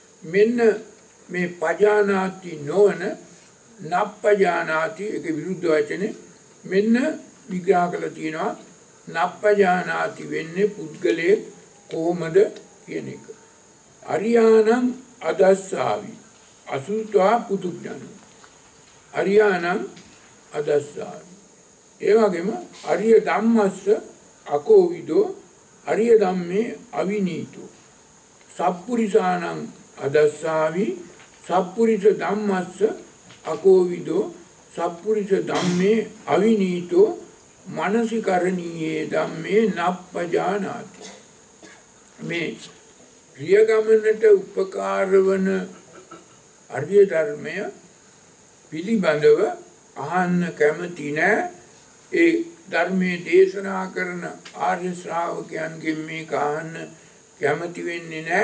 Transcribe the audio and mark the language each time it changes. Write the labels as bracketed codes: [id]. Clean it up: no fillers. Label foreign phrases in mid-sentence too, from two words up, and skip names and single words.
[si] මෙන්න මේ පජානාති නොවන නප්පජානාති එක විරුද්ධ වචනේ මෙන්න විග්‍රහ කරලා තියෙනවා. නප්පජානාති වෙන්නේ පුද්ගලයේ කොහොමද කියන එක. [pi] අරියාණං අදස්සාවි අසුත්වා පුදුඥාන. අරියාණං අදස්සාවි. ඒ වගේම අරිය ධම්මස්ස අකෝවිදෝ අරිය ධම්මේ අවිනීතෝ. සප්පුරිසාණං අදස්සාවි සප්පුරිස ධම්මස්ස අකෝවිදෝ සප්පුරිස ධම්මේ අවිනීතෝ මනසිකරණීයේ ධම්මේ නප්පජානාති. [si] මේ ක්‍රියාගමනට උපකාර වන අරිය ධර්මය පිළිබඳව අහන්න කැමති නැහැ. ඒ ධර්මයේ දේශනා කරන ආර්ය ශ්‍රාවකයන්ගෙන් මේක අහන්න කැමති වෙන්නේ නැහැ.